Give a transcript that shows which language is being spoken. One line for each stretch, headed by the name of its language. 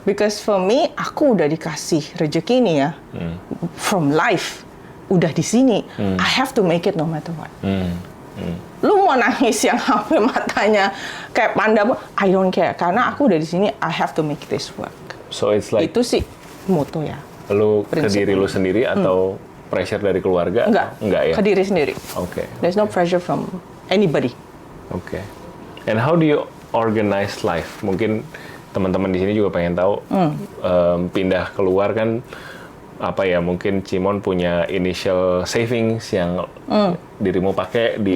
English: Because for me,
Indonesian: aku udah dikasih rezeki nih ya.
English: From life.
Indonesian: Udah di sini.
English: I have to make it no matter what.
Indonesian: Lu mau nangis yang sampai matanya kayak panda,
English: I don't care.
Indonesian: Karena aku udah di sini,
English: I have to make this work. So it's like
Indonesian: Itu sih moto ya. lu ke prinsip. diri lu sendiri atau pressure dari keluarga? Enggak ya? Ke diri sendiri. Oke.
English: There's no pressure from anybody.
Indonesian: Oke.
English: And how do you organize life?
Indonesian: Mungkin teman-teman di sini juga pengen tahu pindah keluar kan apa ya, mungkin Cimon punya initial savings yang dirimu pakai di